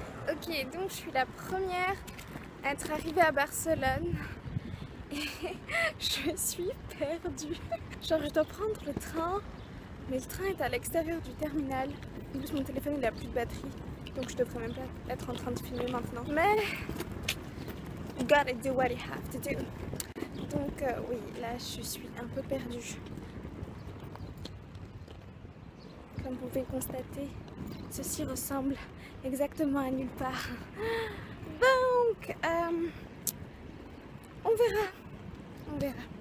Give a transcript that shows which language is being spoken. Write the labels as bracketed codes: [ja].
[fr] Ok, donc je suis la première à être arrivée à Barcelone et je suis perdue. Genre je dois prendre le train, mais le train est à l'extérieur du terminal. En plus mon téléphone il a plus de batterie, donc je devrais même pas être en train de filmer maintenant. [en] Mais you gotta do what you have to do. [fr] Donc oui, là je suis un peu perdue. Comme vous pouvez constater, ceci ressemble exactement à nulle part. Donc, on verra. On verra.